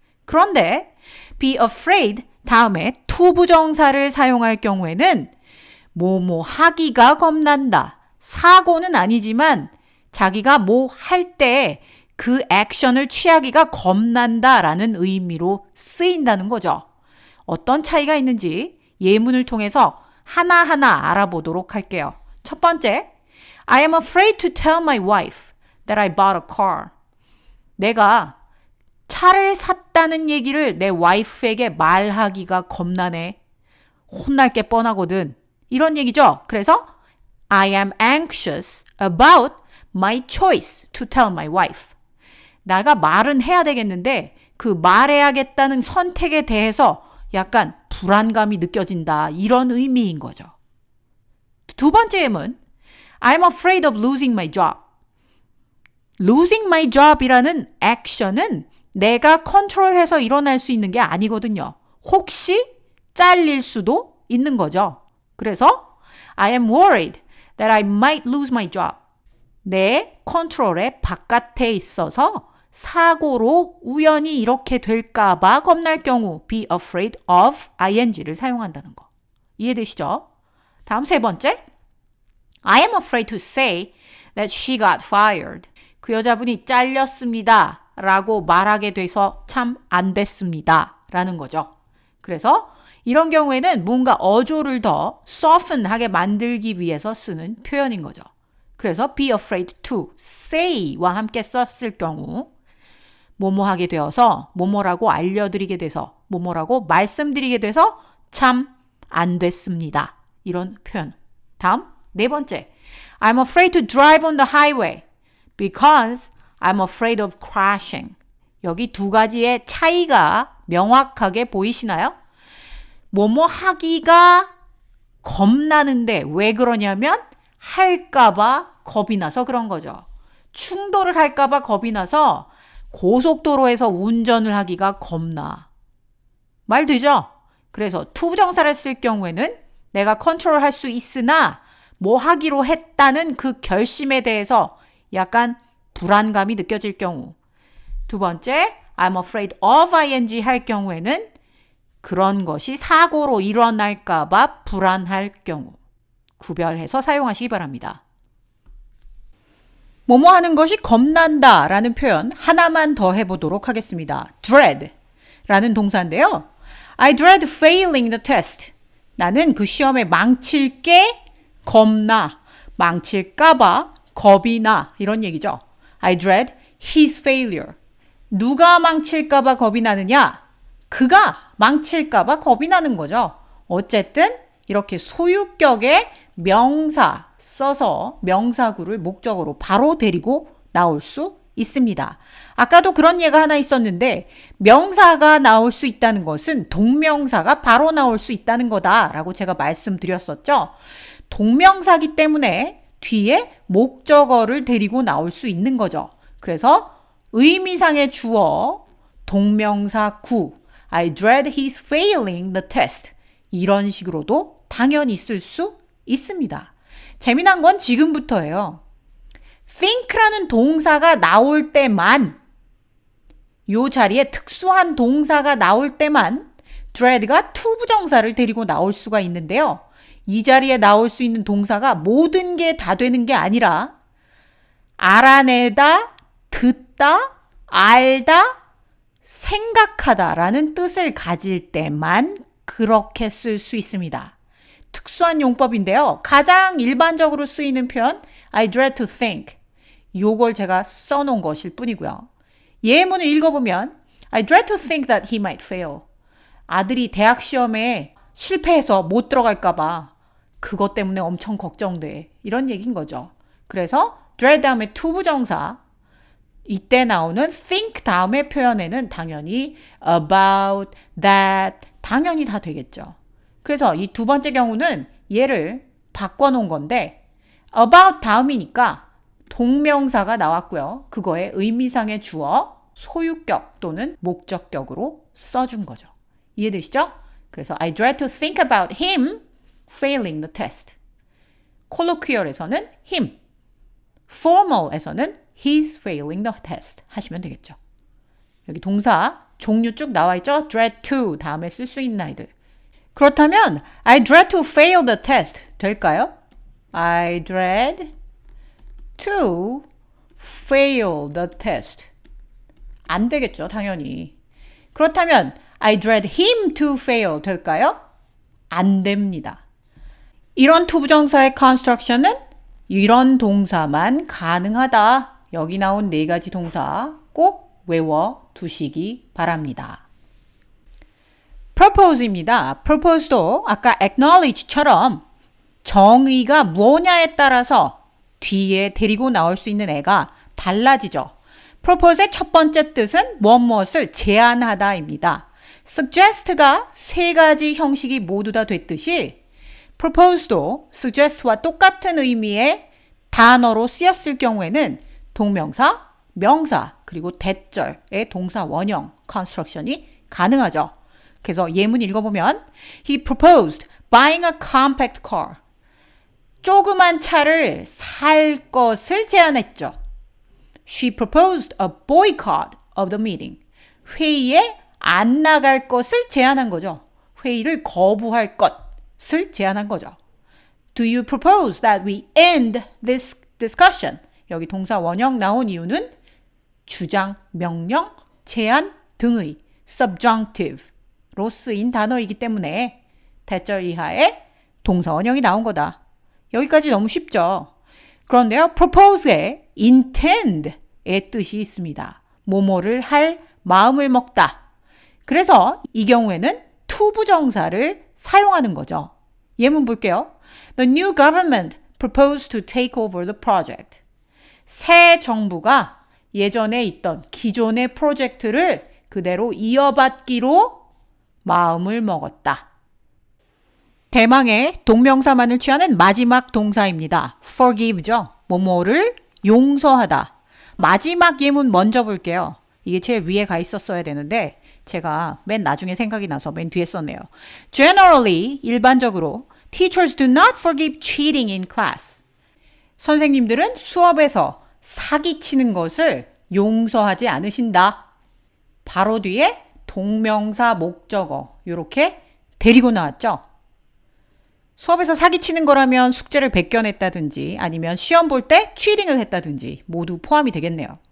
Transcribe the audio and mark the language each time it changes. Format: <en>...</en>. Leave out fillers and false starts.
<ko>그런데 be afraid 다음에 투부정사를 사용할 경우에는 뭐뭐 하기가 겁난다. 사고는 아니지만 자기가 뭐 할 때 그 액션을 취하기가 겁난다 라는 의미로 쓰인다는 거죠. 어떤 차이가 있는지 예문을 통해서 하나하나 알아보도록 할게요.</ko> <en>첫 번째, I am afraid to tell my wife that I bought a car.</en> <ko>내가 차를 샀다는 얘기를 내 와이프에게 말하기가 겁나네. 혼날 게 뻔하거든. 이런 얘기죠. 그래서</ko> <en>I am anxious about my choice to tell my wife.</en> <ko>내가 말은 해야 되겠는데 그 말해야겠다는 선택에 대해서 약간 불안감이 느껴진다. 이런 의미인 거죠. 두 번째 예문</ko> <en>I'm afraid of losing my job.</en> <ko>losing my job이라는 액션은 내가 컨트롤해서 일어날 수 있는 게 아니거든요. 혹시 잘릴 수도 있는 거죠. 그래서</ko> <en>I am worried that I might lose my job.</en> <ko>내 컨트롤의 바깥에 있어서 사고로 우연히 이렇게 될까 봐 겁날 경우 be afraid of ing를 사용한다는 거. 이해되시죠? 다음 세 번째.</ko> <en>I am afraid to say that she got fired.</en> <ko>그 여자분이 잘렸습니다. 라고 말하게 돼서 참 안 됐습니다. 라는 거죠. 그래서 이런 경우에는 뭔가 어조를 더 soften하게 만들기 위해서 쓰는 표현인 거죠. 그래서</ko> <en>be afraid to say</en> <ko>와 함께 썼을 경우 뭐뭐 하게 되어서 뭐뭐라고 알려드리게 돼서 뭐뭐라고 말씀드리게 돼서 참 안 됐습니다. 이런 표현. 다음 네 번째.</ko> <en>I'm afraid to drive on the highway because I'm afraid of crashing.</en> <ko>여기 두 가지의 차이가 명확하게 보이시나요? 뭐뭐 하기가 겁나는데 왜 그러냐면 할까봐 겁이 나서 그런 거죠. 충돌을 할까봐 겁이 나서 고속도로에서 운전을 하기가 겁나. 말 되죠? 그래서 투부정사를 쓸 경우에는 내가 컨트롤할 수 있으나 뭐 하기로 했다는 그 결심에 대해서 약간 불안감이 느껴질 경우. 두 번째,</ko> <en>I'm afraid of ing</en> <ko>할 경우에는 그런 것이 사고로 일어날까 봐 불안할 경우. 구별해서 사용하시기 바랍니다. 뭐뭐 하는 것이 겁난다 라는 표현 하나만 더 해보도록 하겠습니다. dread 라는 동사인데요.</ko> <en>I dread failing the test.</en> <ko>나는 그 시험에 망칠 게 겁나, 망칠까봐 겁이 나 이런 얘기죠.</ko> <en>I dread his failure.</en> <ko>누가 망칠까봐 겁이 나느냐? 그가 망칠까봐 겁이 나는 거죠. 어쨌든 이렇게 소유격의 명사 써서 명사구를 목적어로 바로 데리고 나올 수 있습니다. 아까도 그런 예가 하나 있었는데 명사가 나올 수 있다는 것은 동명사가 바로 나올 수 있다는 거다라고 제가 말씀드렸었죠. 동명사기 때문에 뒤에 목적어를 데리고 나올 수 있는 거죠. 그래서 의미상의 주어, 동명사 구,</ko> <en>I dread his failing the test.</en> <ko>이런 식으로도 당연히 쓸 수 있습니다. 재미난 건 지금부터예요. think라는 동사가 나올 때만, 요 자리에 특수한 동사가 나올 때만 dread가 투부정사를 데리고 나올 수가 있는데요. 이 자리에 나올 수 있는 동사가 모든 게 다 되는 게 아니라 알아내다, 듣다, 알다, 생각하다라는 뜻을 가질 때만 그렇게 쓸 수 있습니다. 특수한 용법인데요. 가장 일반적으로 쓰이는 표현</ko> <en>I dread to think.</en> <ko>요걸 제가 써놓은 것일 뿐이고요. 예문을 읽어보면</ko> <en>I dread to think that he might fail.</en> <ko>아들이 대학 시험에 실패해서 못 들어갈까 봐 그것 때문에 엄청 걱정돼. 이런 얘기인 거죠. 그래서 dread 다음에 투부정사, 이때 나오는 think 다음의 표현에는 당연히 about, that 당연히 다 되겠죠. 그래서 이 두 번째 경우는 얘를 바꿔놓은 건데 about 다음이니까 동명사가 나왔고요. 그거에 의미상의 주어, 소유격 또는 목적격으로 써준 거죠. 이해되시죠?</ko> <en>그래서 I dread to think about him failing the test.</en> <ko>colloquial에서는 him, formal에서는</ko> <en>he's failing the test</en> <ko>하시면 되겠죠. 여기 동사 종류 쭉 나와 있죠? dread to 다음에 쓸 수 있는 아이들. 그렇다면</ko> <en>I dread to fail the test</en> <ko>될까요?</ko> <en>I dread to fail the test.</en> <ko>안 되겠죠, 당연히. 그렇다면</ko> <en>I dread him to fail</en> <ko>될까요? 안 됩니다. 이런 투부정사의 construction은 이런 동사만 가능하다. 여기 나온 네 가지 동사 꼭 외워두시기 바랍니다. propose입니다. propose도 아까 acknowledge처럼 정의가 뭐냐에 따라서 뒤에 데리고 나올 수 있는 애가 달라지죠. propose의 첫 번째 뜻은 무엇을 제안하다입니다. suggest가 세 가지 형식이 모두 다 됐듯이 propose도 suggest와 똑같은 의미의 단어로 쓰였을 경우에는 동명사, 명사, 그리고 대절의 동사 원형 construction이 가능하죠.</ko> <en>그래서 예문 읽어보면 He proposed buying a compact car.</en> <ko>조그만 차를 살 것을 제안했죠.</ko> <en>She proposed a boycott of the meeting.</en> <ko>회의에 안 나갈 것을 제안한 거죠. 회의를 거부할 것을 제안한 거죠.</ko> <en>Do you propose that we end this discussion?</en> <ko>여기 동사 원형 나온 이유는 주장, 명령, 제안 등의 subjunctive로 쓰인 단어이기 때문에 대절 이하의 동사 원형이 나온 거다. 여기까지 너무 쉽죠? 그런데요, propose에 intend의 뜻이 있습니다. 뭐뭐를 할 마음을 먹다. 그래서 이 경우에는 투부정사를 사용하는 거죠. 예문 볼게요.</ko> <en>The new government proposed to take over the project.</en> <ko>새 정부가 예전에 있던 기존의 프로젝트를 그대로 이어받기로 마음을 먹었다. 대망의 동명사만을 취하는 마지막 동사입니다. forgive죠. 뭐뭐를 용서하다. 마지막 예문 먼저 볼게요. 이게 제일 위에 가 있었어야 되는데 제가 맨 나중에 생각이 나서 맨 뒤에 썼네요.</ko> <en>Generally,</en> <ko>일반적으로</ko> <en>teachers do not forgive cheating in class.</en> <ko>선생님들은 수업에서 사기치는 것을 용서하지 않으신다. 바로 뒤에 동명사 목적어 이렇게 데리고 나왔죠. 수업에서 사기치는 거라면 숙제를 베껴냈다든지 아니면 시험 볼 때 cheating을 했다든지 모두 포함이 되겠네요.</ko>